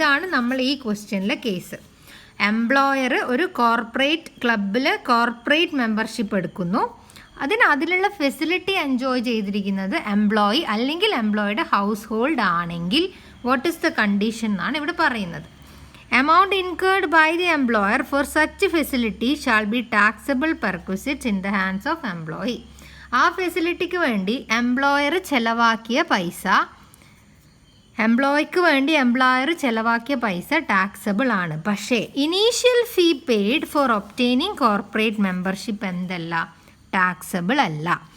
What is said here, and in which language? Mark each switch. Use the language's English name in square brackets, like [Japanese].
[Malayalam] ഇതാണ് നമ്മൾ ഈ ക്വസ്റ്റ്യനിലെ കേസ്. എംപ്ലോയർ ഒരു കോർപ്പറേറ്റ് ക്ലബിൽ കോർപ്പറേറ്റ് മെമ്പർഷിപ്പ് എടുക്കുന്നു, അതിലുള്ള ഫെസിലിറ്റി എൻജോയ് ചെയ്തിരിക്കുന്നത് എംപ്ലോയി അല്ലെങ്കിൽ എംപ്ലോയിയുടെ ഹൗസ് ഹോൾഡ് ആണെങ്കിൽ [English] what is the condition [Malayalam] എന്നാണ് ഇവിടെ പറയുന്നത്. [English] Amount incurred by the employer for such facility shall be taxable perquisites in the hands of employee. [Malayalam] ആ ഫെസിലിറ്റിക്ക് വേണ്ടി എംപ്ലോയർ ചെലവാക്കിയ പൈസ, എംപ്ലോയർ ചെലവാക്കിയ പൈസ ടാക്സബിൾ ആണ്. പക്ഷേ [English] initial fee paid for obtaining corporate membership [Malayalam] എന്തല്ല, ടാക്സബിൾ അല്ല.